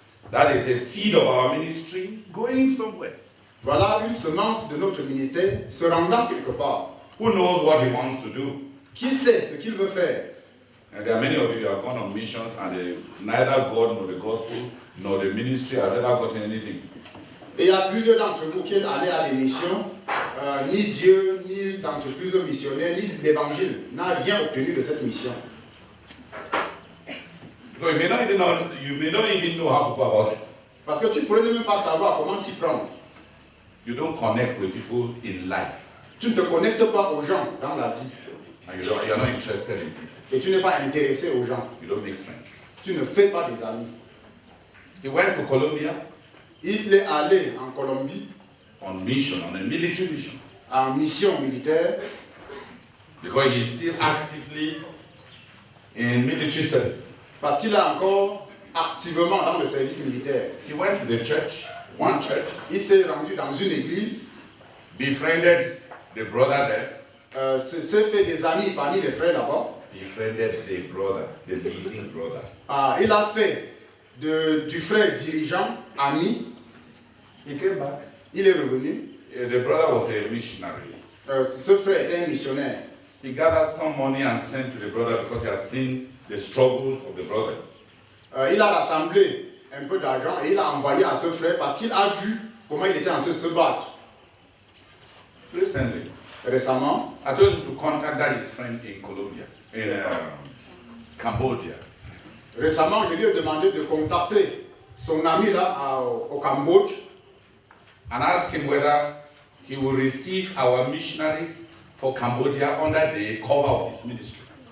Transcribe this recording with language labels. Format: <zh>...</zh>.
<en>That is a seed of our ministry going somewhere.</en> <fr>Voilà une semence de notre ministère se rendant quelque part.</fr> <en>Who knows what he wants to do?</en> <fr>Qui sait ce qu'il veut faire?</fr> <en>And there are many of you who have gone on missions and neither God nor the gospel nor the ministry has ever gotten anything.</en> <fr>Et il y a plusieurs d'entre vous qui allaient à des missions, ni Dieu, ni d'entreprises missionnaires, ni l'évangile n'a rien obtenu de cette mission.</fr> <en>So you may not even know how to go about it.</en> <fr>Parce que tu pourrais même pas savoir comment t'y prendre.</fr> <en>You don't connect with people in life.</en> <fr>Tu ne te connectes pas aux gens dans la vie.</fr> <en>And you are not interested in people.</en> <fr>Et tu n'es pas intéressé aux gens.</fr> <en>You don't make friends.</en> <fr>tu ne fais pas des amis.</fr> <en>He went to Colombia</en> <fr>Il est allé en Colombie</fr> <en>on mission, on a military mission,</en> <fr>en mission militaire</fr> <en>because he is still actively in military service.</en> <fr>parce qu'il est encore activement dans le service militaire.</fr> <en>He went to the church, one church,</en> <fr>Il s'est rendu dans une église,</fr> <en>befriended the brother there,</en> <fr>s'est fait des amis parmi les frères là-bas.</fr> <en>befriended the brother, the leading brother.</en> <fr>Il a fait du frère dirigeant ami.</fr> <en>He came back.</en> <fr>Il est revenu.</fr> <en>The brother was a missionary.</en> <fr>Ce frère était un missionnaire.</fr> <en>He gathered some money and sent to the brother because he had seen the struggles of the brother.</en> <fr>Il a rassemblé un peu d'argent et il a envoyé à ce frère parce qu'il a vu comment il était en train de se battre.</fr> <en>Recently,</en> <fr>Récemment,</fr> <en>I told him to contact his friend in Colombia, in Cambodia.</en> <fr>Récemment, je lui ai demandé de contacter son ami là au Cambodge</fr> <en>And ask him whether he will receive our missionaries for Cambodia under the cover of his ministry.</en>